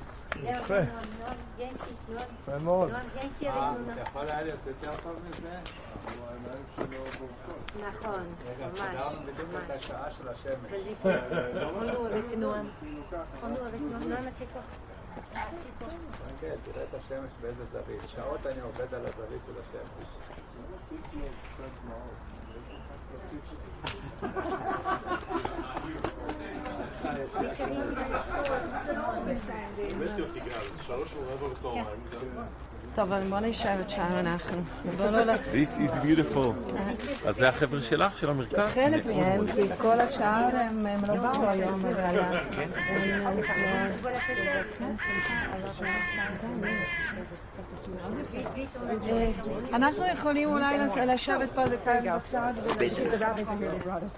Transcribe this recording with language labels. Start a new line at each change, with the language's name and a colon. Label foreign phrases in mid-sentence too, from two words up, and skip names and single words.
Hebrew: יפה. יפה מאוד. אתה יכול היה להיות יותר טוב מזה? נכון, ממש. בדיוק את השעה של השמש.
French: Prends-nous avec Noam. Prends-nous avec Noam. Noam, assieds-toi. Assieds-toi.
Hebrew: כן, תראה את השמש באיזה זווית. שעות אני עובד על הזווית של השמש. טוב, בוא נשארת שם אנחנו.
English: This is beautiful.
Hebrew: אז זה החבר'ה שלך, של המרכז? חלק מהם, כי כל השאר הם לא באו היום, אבל... אנחנו יכולים אולי לשבת פה דקה בצד ולהשאיר לדעת איזה מילה.